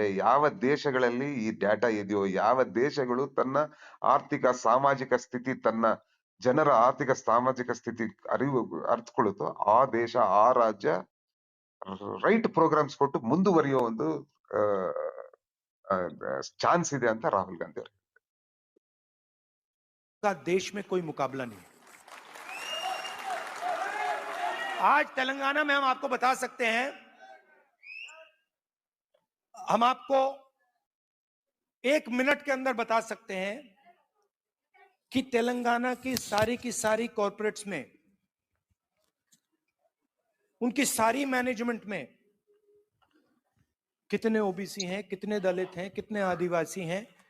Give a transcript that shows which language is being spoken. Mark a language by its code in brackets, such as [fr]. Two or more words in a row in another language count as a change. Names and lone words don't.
[kn] ಯಾವ ದೇಶಗಳಲ್ಲಿ ಈ ಡಾಟಾ ಇದೆಯೋ, ಯಾವ ದೇಶಗಳು ತನ್ನ ಆರ್ಥಿಕ ಸಾಮಾಜಿಕ ಸ್ಥಿತಿ, ತನ್ನ ಜನರ ಆರ್ಥಿಕ ಸಾಮಾಜಿಕ ಸ್ಥಿತಿ ಅರ್ಥಕೊಳ್ಳುತ್ತೋ ಆ ದೇಶ, ಆ ರಾಜ್ಯ [en] right programs [kn] ಕೊಟ್ಟು ಮುಂದುವರಿಯೋ ಒಂದು ಚಾನ್ಸ್ ಇದೆ ಅಂತ ರಾಹುಲ್ ಗಾಂಧಿ ಅವರು. [hi] का देश में कोई मुकाबला नहीं। आज तेलंगाना में हम आपको बता सकते हैं, हम आपको 1 मिनट के अंदर बता सकते हैं कि तेलंगाना की सारी कॉर्पोरेट्स में, उनकी सारी मैनेजमेंट में कितने ओबीसी हैं, कितने दलित हैं, कितने आदिवासी हैं।